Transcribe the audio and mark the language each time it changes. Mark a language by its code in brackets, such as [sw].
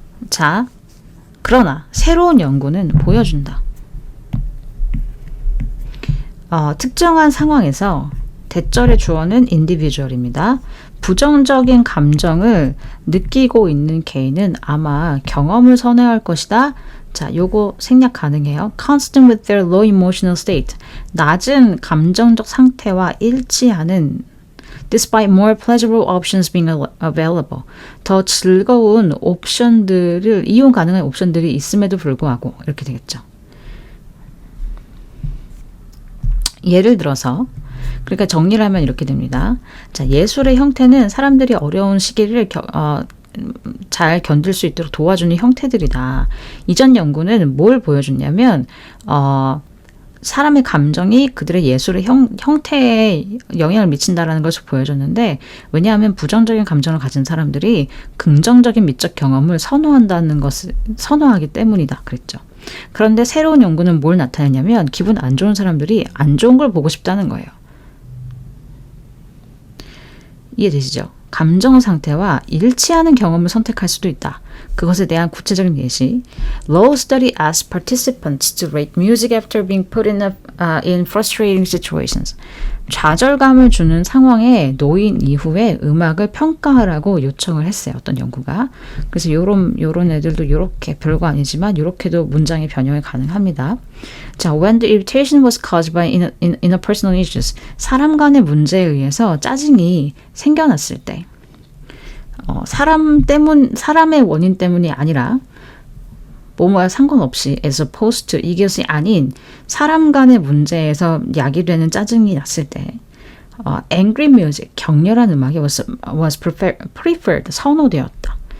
[ko] 자, 그러나 새로운 연구는 보여준다. 특정한 상황에서 대절의 주어는 individual입니다. 부정적인 감정을 느끼고 있는 개인은 아마 경험을 선호할 것이다. 자, 요거 생략 가능해요. [en] Constant with their low emotional state. [ko] 낮은 감정적 상태와 일치하는 [en] despite more pleasurable options being available. [ko] 더 즐거운 옵션들을, 이용 가능한 옵션들이 있음에도 불구하고 이렇게 되겠죠. 예를 들어서 그러니까 정리를 하면 이렇게 됩니다. 자, 예술의 형태는 사람들이 어려운 시기를 잘 견딜 수 있도록 도와주는 형태들이다. 이전 연구는 뭘 보여줬냐면 사람의 감정이 그들의 예술의 형태에 영향을 미친다라는 것을 보여줬는데, 왜냐하면 부정적인 감정을 가진 사람들이 긍정적인 미적 경험을 선호하기 때문이다 그랬죠. 그런데 새로운 연구는 뭘 나타내냐면 기분 안 좋은 사람들이 안 좋은 걸 보고 싶다는 거예요. 이해되시죠? 감정 상태와 일치하는 경험을 선택할 수도 있다. 그것에 대한 구체적인 예시. [en] Low study asked participants to rate music after being put in frustrating situations. [ko] 좌절감을 주는 상황에 놓인 이후에 음악을 평가하라고 요청을 했어요. 어떤 연구가. 그래서 요런 애들도 요렇게 별거 아니지만 요렇게도 문장의 변형이 가능합니다. [en] 자, when the irritation was caused by interpersonal issues. [ko] 사람 간의 문제에 의해서 짜증이 생겨났을 때. 사람의 원인 때문이 아니라 뭐뭐와 상관없이 [en] as opposed to [ko] 이것이 아닌 사람 간의 문제에서 야기되는 짜증이 났을 때 [en] angry music, [ko] 격렬한 음악이 [en] was preferred, [ko] 선호되었다.